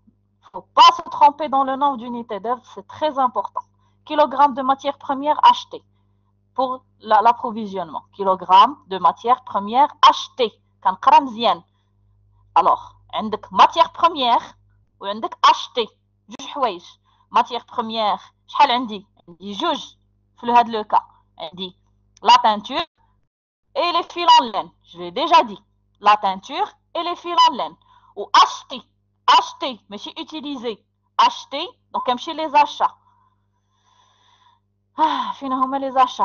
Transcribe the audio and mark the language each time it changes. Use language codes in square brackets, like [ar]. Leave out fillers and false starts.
[fr] Il ne faut pas se tromper dans le nombre d'unités d'œuvre, c'est très important. Kilogramme de matière première achetée pour l'approvisionnement. Kilogramme de matière première achetée. [ar] كنقرا مزيان. [fr] Alors, [ar] عندك [fr] matière première [ar] وعندك [fr] acheté. [ar] جوج حوايج. [fr] Matière première, [ar] شحال عندي؟ عندي جوج في هذا لو cas. عندي [fr] la teinture et les fils en laine. Je l'ai déjà dit. La teinture et les fils en laine. Ou acheter, mais c'est utilisé. Acheter, donc comme chez les achats. [ar] فين هما [fr] les achats?